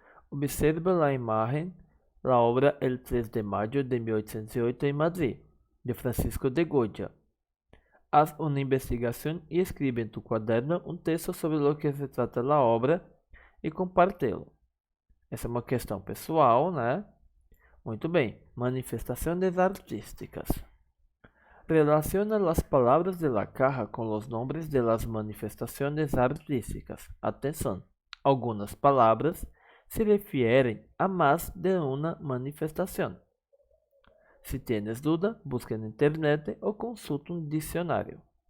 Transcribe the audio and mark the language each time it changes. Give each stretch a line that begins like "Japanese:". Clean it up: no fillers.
Spanish: Observa la imagen, la obra El 3 de mayo de 1808 en Madrid, de Francisco de Goya. Haz una investigación y escribe en tu cuaderno un texto sobre lo que se trata la obra e compártelo.
Portuguese: Essa é uma questão pessoal, né? Muito bem. Manifestações artísticas.
Spanish: Relaciona las palabras de la caja con los nombres de las manifestaciones artísticas. Atención. Algunas palabras se refieren a más de una manifestación. Si tienes duda, busca en internet o consulta un diccionario.